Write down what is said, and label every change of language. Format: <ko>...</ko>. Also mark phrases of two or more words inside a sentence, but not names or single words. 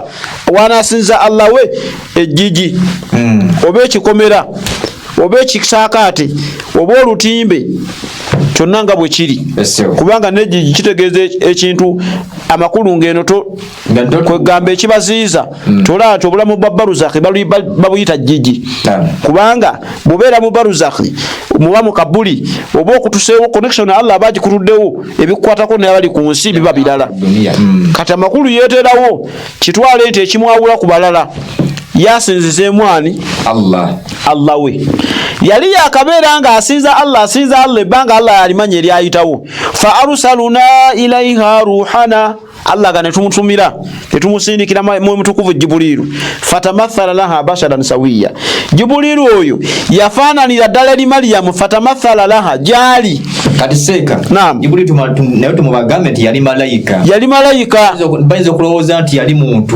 <lg>wanaasinza Allah we ejjiji oba ekikomera oba ekisaakaate oba olutimbe kyonna nga bwe kiri kubanga nejjiji kitegeeza ekintu amakulu ng'eno kwegamba ekibaziiza tolaba nti obulamu bwa Baruzakhi babuyita jjiji kubanga bubeera mu Baruzakhi muba mu kabuli oba okutuseewo connection Allah aba agikutuddewo ebikukwatako n'abali ku nsi biba birala. Kati amakulu yeeterawo kitwale nti ekimwawula ku balala yasinzize mwani Allah we yali yakabeera nga asinza Allah ebbanga Allah yalimanya eryayitawo</lg> <ar>فأرسلنا إليها روحنا</ar> <lg>Allah gane tumutumira etumusindikira mu mutukuvu Jibuliru</lg> <ar>فتمثل لها بشرا سويا</ar> <lg>Jibuliru oyo yafananira ddala li Maryam</lg> <ar>فتمثل لها</ar> <lg>jali kati seka Jibuliru nayo tumubagambe nti yali malayika bayinza okulowooza nti yali muntu</lg>